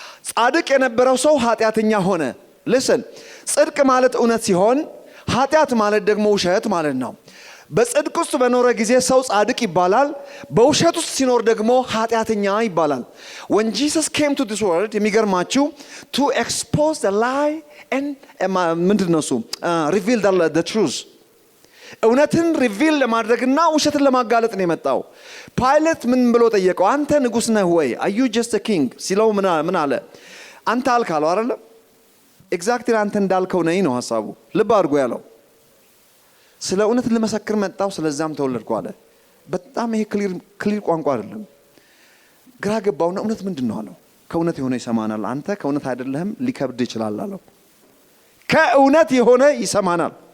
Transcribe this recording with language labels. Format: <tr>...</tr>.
<am>ጻድቅ የነበረው ሰው ኃጢአተኛ ሆነ። listen ጽድቅ ማለት እውነት ሲሆን ኃጢአት ማለት ደግሞ ውሸት ማለት ነው። በጽድቅ ውስጥ በኖረ ጊዜ ሰው ጻድቅ ይባላል። በውሸት ውስጥ ሲኖር ደግሞ ኃጢአተኛ ይባላል።</am> <en>when Jesus came to this world</en> <am>የሚገርማችሁ</am> <en>to expose the lie</en> <am>and ምንድነው እሱ</am> <en>reveal the truth</en> <am>እውነትን ሪቪል ለማድረግና ውሸትን ለማጋለጥ ነው የመጣው። ፓይለት ምን ብሎ ጠየቀው? አንተ ንጉስ ነህ ወይ?</am> <en>are you just a king</en> <am>ሲለው ምን አለ? አንተ አልካለው አይደል? ኤግዛክትሊ አንተ እንዳልከው ነኝ ነው ሐሳቡ። ልብ አድርጎ ያለው ስለ እውነት ለመሰክር መጣው ስለዛም ተወለድኩ አለ። በጣም ይሄ ክሊር ቋንቋ አይደለም። ግራ ገባውና እውነት ምንድነው አለው። ከእውነት የሆነ ይሰማናል። አንተ ከእውነት አይደለህም ሊከብድ ይችላል አለው። ከእውነት የሆነ ይሰማናል።</am>